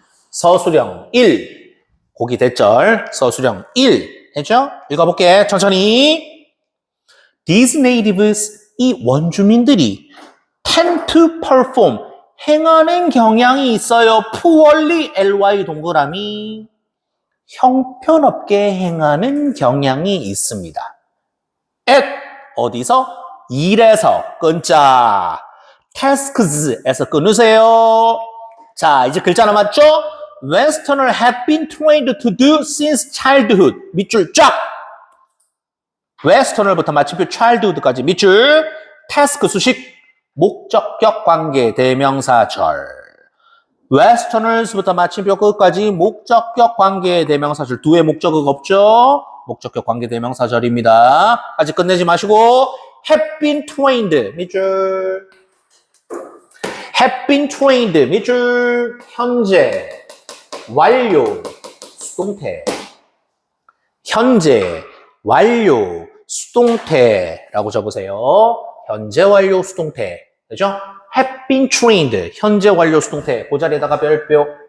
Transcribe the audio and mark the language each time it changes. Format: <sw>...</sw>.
<ko>서술형 1. 고기 대절 서술형 1. 했죠? 읽어볼게. 천천히.</ko> <en>These natives,</en> <ko>이 원주민들이</ko> <en>tend to perform,</en> <ko>행하는 경향이 있어요. poorly, ly 동그라미. 형편없게 행하는 경향이 있습니다. at, 어디서? 일에서, 끈자. tasks에서 끊으세요. 자, 이제 글자 남았죠?</ko> <en>Westerner have been trained to do since childhood.</en> <ko>밑줄 쫙! Westerner부터 마침표 childhood까지 밑줄. task 수식, 목적격 관계 대명사절. Westerners부터 마침표 끝까지 목적격 관계 대명사절. 두의 목적어가 없죠? 목적격 관계 대명사절입니다. 아직 끝내지 마시고</ko> <en>have been trained</en> <ko>밑줄. have been trained 밑줄. 현재 완료 수동태. 현재 완료 수동태라고 적으세요. 현재 완료 수동태. 그죠? have been trained 현재 완료 수동태. 그 자리에다가 별표.</ko>